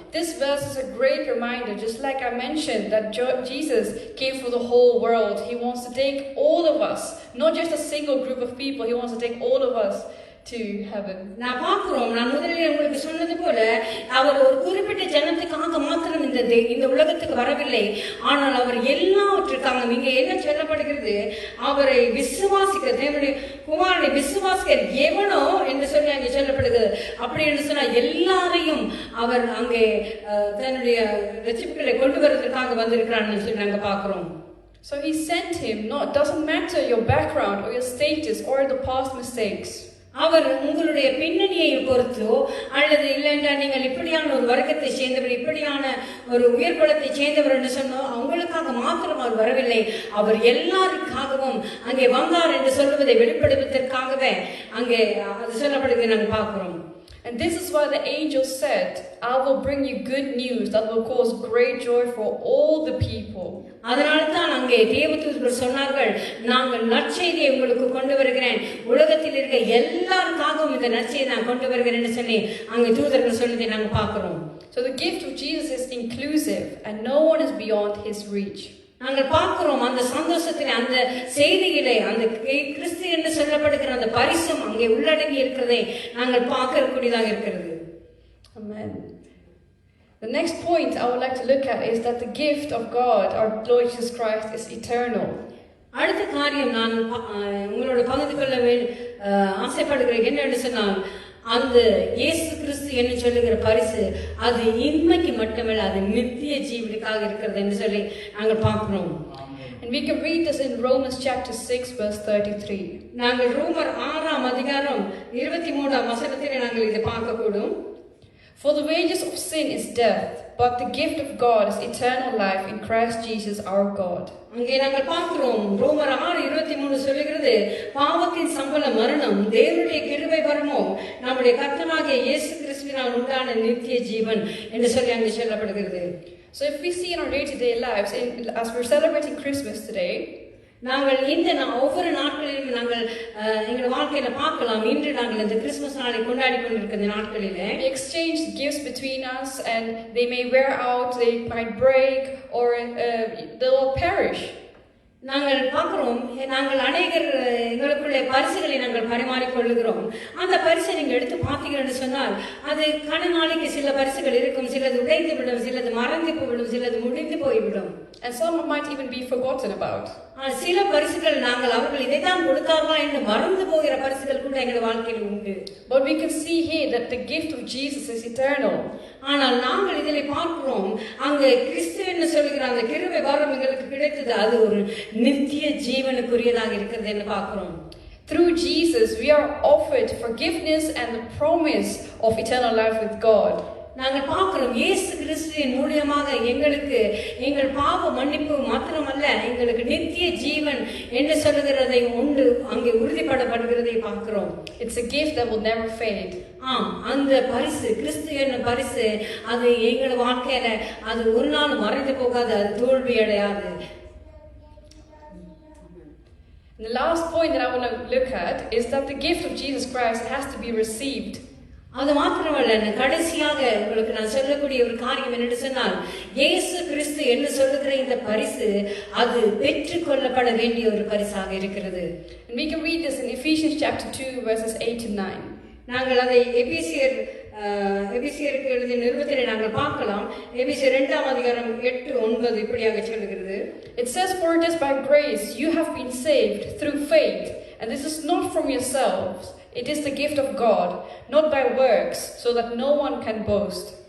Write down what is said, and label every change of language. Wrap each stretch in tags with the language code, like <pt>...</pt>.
<en>This verse is a great reminder, just like I mentioned, that Jesus came for the whole world. He wants to take all of us, not just a single group of people. He wants to take all of us to heaven.</en> <ta>நான் பார்க்கிறோம், நான் முதலில் உங்களுக்கு சொன்னது போல அவர் ஒரு குறிப்பிட்ட ஜனத்துக்காக மாத்திரம் இந்த உலகத்துக்கு வரவில்லை. ஆனால் அவர் எல்லாவற்றுக்காக இங்கே என்ன சொல்லப்படுகிறது, அவரை விசுவாசிக்க தேவனுடைய குமாரனை விசுவாசிக்க எவனோ என்று சொல்லி அங்கே சொல்லப்படுகிறது. அப்படி என்று சொன்னால் எல்லாரையும் அவர் அங்கே தன்னுடைய ரட்சிப்புகளை கொண்டு வருவதற்காக வந்திருக்கிறான்னு சொல்லி நாங்கள் பார்க்கிறோம்.</ta> <en>So he sent him. Doesn't matter your background or your status or the past mistakes.</en> <ta>அவர் உங்களுடைய பின்னணியை பொறுத்தோ அல்லது இல்லைஎன்றால் நீங்கள் இப்படியான ஒரு வர்க்கத்தை சேர்ந்தவர், இப்படியான ஒரு உயர்பலத்தை சேர்ந்தவர் என்று சொன்னோம், அவங்களுக்காக மாத்திரம் அவர் வரவில்லை, அவர் எல்லாருக்காகவும் அங்கே வந்தார் என்று சொல்வதை வெளிப்படுவதற்காகவே அங்கே அது சொல்லப்படுவதை நாங்கள் பார்க்கிறோம்.</ta> <en>And this is why the angel said, I will bring you good news that will cause great joy for all the people.</en> <ta>அதனால்தான் அங்கே தேவதூதர்கள் சொன்னார்கள், நாங்கள் நற்செய்தியை உங்களுக்கு கொண்டு வருகிறேன், உலகத்தில் இருக்க எல்லாருக்காகவும் இந்த நற்செய்தியை நான் கொண்டு வருகிறேன் சொல்லி அங்கே தூதர்கள் சொன்னதை நாங்கள் பார்க்கிறோம்.</ta> <en>So the gift of Jesus is inclusive and no one is beyond his reach.</en> <ta>நாங்கள் பார்க்கிறோம் அந்த சந்தோஷத்திலே, அந்த செய்தியிலே, அந்த கிறிஸ்து என்று சொல்லப்படுகிற அந்த பரிசும் அங்கே உள்ளடங்கி இருக்கிறதை நாங்கள் பார்க்கக்கூடியதாக இருக்கிறது.</ta> <en>Amen. The next point I would like to look at is that the gift of God, our Lord Jesus Christ, is eternal.</en> <ta>அடுத்த காரியம் நான் உங்களோட பகிர்ந்து கொள்ள ஆசைப்படுகிறேன் என்னன்னு சொன்னால், அந்த இயேசு கிறிஸ்து என்று சொல்லுகிற பரிசு அது இன்மைக்கு மட்டுமல்ல, அது நித்திய ஜீவனுக்காக இருக்கிறது என்று சொல்லி நாங்கள் பார்க்கிறோம்.</ta> <en>And we can read this in Romans chapter 6 verse 33.</en> <ta>நாங்கள் ரோமர் 6ஆம் அதிகாரம் 23ஆம் வசனத்திலே நாங்கள் இதை பார்க்கக்கூடும்.</ta> <en>For the wages of sin is death, but the gift of God is eternal life in Christ Jesus our God.</en> <ta>அங்கே நாங்கள் பார்க்கிறோம் ரோமர் 6:23 சொல்லுகிறது, பாவத்தின் சம்பளம் மரணம், தேவனுடைய கிருபை வரமோ நம்முடைய கர்த்தராகிய இயேசு கிறிஸ்துவினால் உண்டான நித்திய ஜீவன் என்று சொல்லி அங்கே சொல்லப்படுகிறது.</ta> <en>So if we see in our day-to-day lives, as we're celebrating Christmas today,</en> <ta>நாங்கள் இந்த ஒவ்வொரு நாட்களிலும் நாங்கள் எங்கள் வாழ்க்கையில பார்க்கலாம். இன்று நாங்கள் இந்த கிறிஸ்துமஸ் நாளை கொண்டாடி கொண்டிருக்கிற இந்த நாட்களிலே</ta> <en>We exchange gifts between us, and they may wear out, they might break, or they'll perish.</en> <ta>நாங்கள் பார்க்கிறோம், நாங்கள் அநேகர் எங்களுக்குள்ளே பரிசுகளை நாங்கள் பரிமாறிக்கொள்ளுகிறோம். அந்த பரிசை நீங்கள் எடுத்து பார்த்தீங்கன்னு சொன்னால் அது நாளைக்கு சில பரிசுகள் இருக்கும், சிலது உடைந்து விடும், சிலது மறந்து போய்விடும், சிலது முடிந்து போய்விடும்.</ta> <en>And some might even be forgotten about.</en> <ta>சில பரிசுகள் நாங்கள் அவர்கள் இதைத்தான் கொடுத்தார்களா என்று மறந்து போகிற பரிசுகள் கூட எங்கள் வாழ்க்கையில் உண்டு.</ta> <en>But we can see here that the gift of Jesus is eternal.</en> <ta>ஆனால் நாங்கள் இதில் பார்க்கிறோம், அங்கு கிறிஸ்து என்று சொல்கிற அந்த கிருபை வரம் எங்களுக்கு கிடைத்தது, அது ஒரு நித்திய ஜீவனுக்குரியதாக இருக்கிறது என்று பார்க்கிறோம்.</ta> <en>Through Jesus, we are offered forgiveness and the promise of eternal life with God.</en> <ta>நாங்கள் பார்க்கிறோம், இயேசு கிறிஸ்துவின் மூலமாக எங்களுக்கு எங்கள் பாவ மன்னிப்பு மாத்திரமல்ல, எங்களுக்கு நித்திய ஜீவன் என்று சொல்லுகிறதை உண்டு அங்கே உறுதிப்படப்படுகிறதை பார்க்கிறோம்.</ta> <en>It's a gift that will never fade.</en> <ta>ஆம், அந்த பரிசு கிறிஸ்து என்னும் பரிசு அது எங்கள் வாழ்க்கையில அது ஒரு நாள் மறைந்து போகாது, அது தோல்வி அடையாது.</ta> <en>The last point that I want to look at is that the gift of Jesus Christ has to be received.</en> <ta>அது மாத்திரமல்ல, கடைசியாக உங்களுக்கு நான் சொல்லக்கூடிய ஒரு காரியம் என்னென்னு சொன்னால், இயேசு கிறிஸ்து என்று சொல்லுகிற இந்த பரிசு அது பெற்றுக்கொள்ளப்பட வேண்டிய ஒரு பரிசாக இருக்கிறது.</ta> <en>And we can read this in Ephesians chapter 2 verses 8 to 9.</en> <ta>நாங்கள் அதை எபேசியருக்கு எழுதிய நிருபத்திலே நாங்கள் பார்க்கலாம். எபேசியர் 2ஆம் அதிகாரம் 8-9 இப்படியாக சொல்லுகிறது.</ta> <en>It says, "For it is by grace you have been saved through faith, and this is not from yourselves. It is the gift of God, not by works, so that no one can boast."</en>